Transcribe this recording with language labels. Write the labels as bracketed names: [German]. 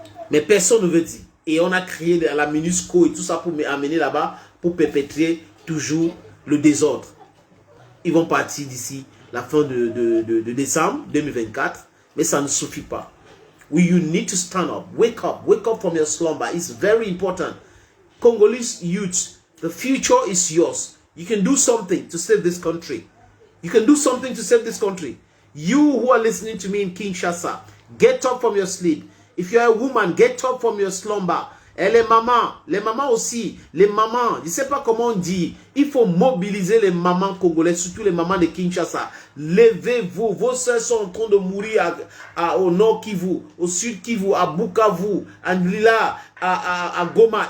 [French] Mais personne ne veut dire. Et on a créé la MINUSCO et tout ça pour m'amener là-bas pour perpétrer toujours le désordre. Ils vont partir d'ici la fin de décembre 2024, mais ça ne suffit pas. [English] You need to stand up. Wake up from your slumber. It's very important. Congolese youth, the future is yours. You can do something to save this country. You can do something to save this country. You who are listening to me in Kinshasa, get up from your sleep. If you are a woman, get up from your slumber. [French] Et les mamans aussi, les mamans, je ne sais pas comment on dit, il faut mobiliser les mamans congolaises, surtout les mamans de Kinshasa. Levez-vous, vos soeurs sont en train de mourir au nord Kivu, au sud Kivu, à Bukavu, à Ndlila, à Goma.